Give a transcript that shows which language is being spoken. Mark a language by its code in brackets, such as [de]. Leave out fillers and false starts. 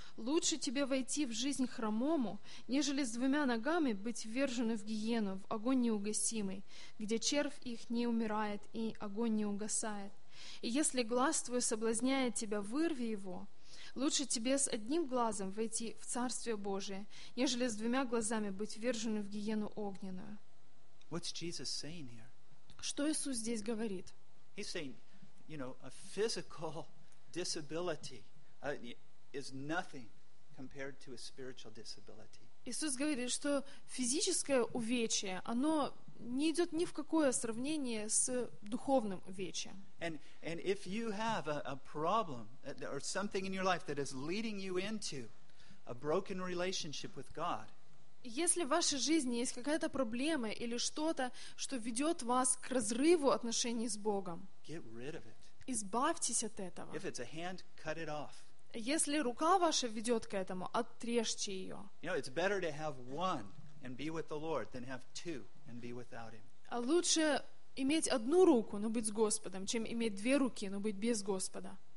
[ru] Лучше тебе войти в жизнь хромому, нежели с двумя ногами быть ввержены в гиену, в огонь неугасимый, где червь их не умирает и огонь не угасает. И если глаз твой соблазняет тебя, вырви его. Лучше тебе с одним глазом войти в Царствие Божие, нежели с двумя глазами быть ввержены в гиену огненную. [en] What's Jesus saying here? [ru] Что Иисус здесь говорит? [en] He's saying, you know, a physical disability is nothing compared to a spiritual disability. [ru] Иисус говорит, что физическое увечье, оно не идет ни в какое сравнение с духовным увечьем. [en] And if you have a problem or something in your life that is leading you into a broken relationship with God, [ru] если в вашей жизни есть какая-то проблема или что-то, что ведет вас к разрыву отношений с Богом, [en] get rid of it. [ru] Избавьтесь от этого. [en] If it's a hand, cut it off. [ru] Если рука ваша ведет к этому, отрежьте ее. [en] You know, it's better to have one and be with the Lord than have two and be without him. [ru] А лучше иметь одну руку, но быть с Господом, чем иметь две руки, но быть без Господа.